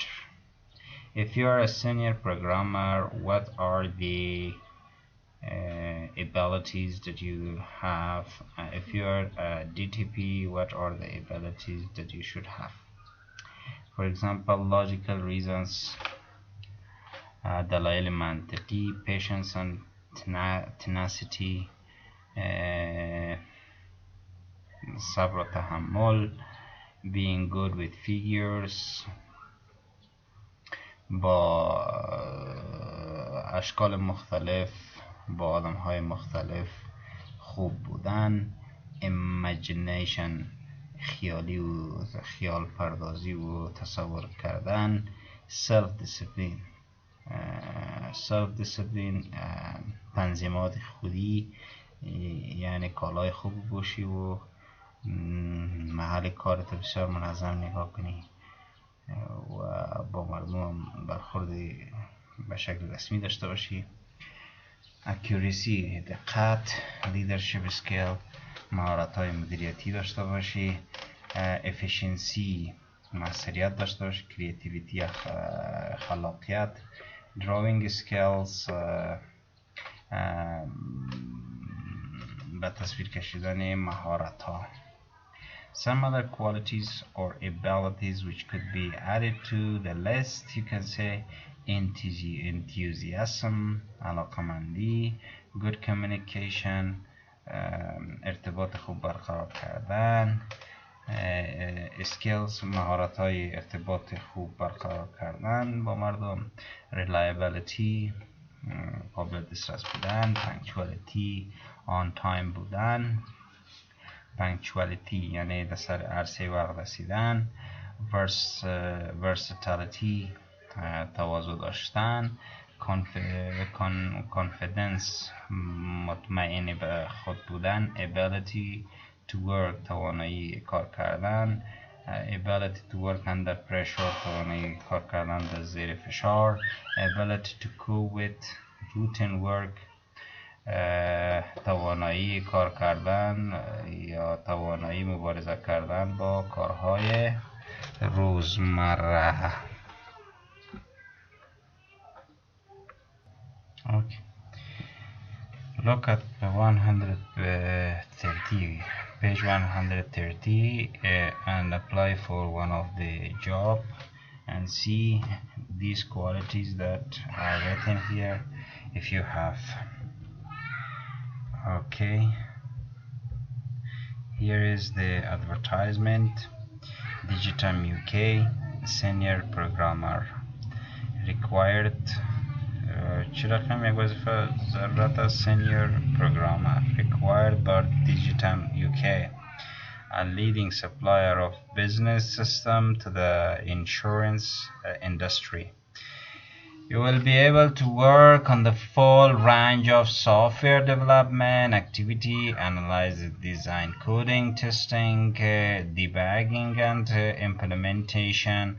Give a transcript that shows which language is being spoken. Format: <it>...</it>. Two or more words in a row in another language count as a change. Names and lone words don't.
<en>If you are a senior programmer, what are the abilities that you have? If you are a DTP, what are the abilities that you should have? For example, logical reasons.</en> <fa>دلایل منطقی:</fa> <en>patience and tenacity،</en> <fa>صبر و تحمل،</fa> <en>being good with figures،</en> <fa>با اشکال مختلف، با آدم های مختلف خوب بودن، imagination، خیالی و خیال پردازی و تصور کردن،</fa> <en>self discipline،</en> <fa>تنظیمات خودی، یعنی کالای خوب باشی و محل کارت بسیار منظم نگاه کنی و با مردم برخورد به شکل رسمی داشته باشی. accuracy، دقت،</fa> <en>leadership skill،</en> <fa>مهارت های مدیریتی داشته باشی. efficiency، موثریت داشته باشی. creativity، خلاقیت.</fa> <en>drawing skills،</en> <fa>به تصویر کشیدن مهارت ها.</fa> <en>Some other qualities or abilities which could be added to the list, you can say enthusiasm،</en> <fa>علاقمندی،</fa> <en>good communication،</en> <fa>ارتباط خوب برقرار کردن، skills، مهارت های ارتباط خوب برقرار کردن با مردم، reliability، قابل دسترس بودن، punctuality،</fa> <en>on time</en> <fa>بودن، punctuality یعنی در سر عرصه وقت رسیدن، versatility، تواضع داشتن، confidence، مطمئن به خود بودن،</fa> <en>ability to work،</en> <fa>توانایی کار کردن،</fa> <en>ability to work under pressure،</en> <fa>توانایی کار کردن در زیر فشار،</fa> <en>ability to cope with routine work،</en> <fa>توانایی کار کردن یا توانایی مبارزه کردن با کارهای روزمره.</fa> <en>Okay. Look at 130, page 130, and apply for one of the job and see these qualities that are written here if you have. Okay, here is the advertisement. Digitum UK, senior programmer required.</en> <fa>چه رقم یک وظیفه ضرورت است؟</fa> <en>senior programmer required by Digitum UK, a leading supplier of business system to the insurance industry. You will be able to work on the full range of software development activity, analysis, design, coding, testing, debugging, and implementation.</en>